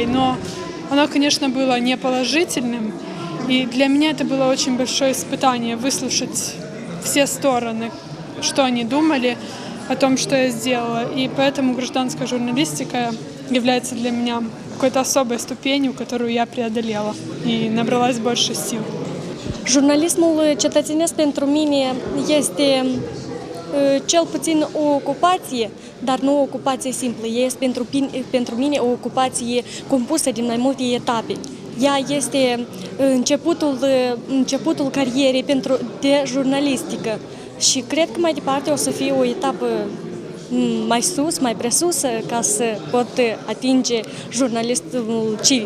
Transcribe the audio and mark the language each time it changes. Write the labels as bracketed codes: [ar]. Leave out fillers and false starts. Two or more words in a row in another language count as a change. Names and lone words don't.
[ru] Но оно, конечно, было не положительным, и для меня это было очень большое испытание выслушать все стороны, что они думали о том, что я сделала. И поэтому гражданская журналистика является для меня какой-то особой ступенью, которую я преодолела и набралась больше сил. [ro] Jurnalismul cetățenesc pentru mine este cel puțin o ocupație, dar nu o ocupație simplă. Este pentru mine o ocupație compusă din mai multe etape. Ea este începutul carierei de jurnalistică și cred că mai departe o să fie o etapă mai sus, mai presusă, ca să pot atinge jurnalismul civic.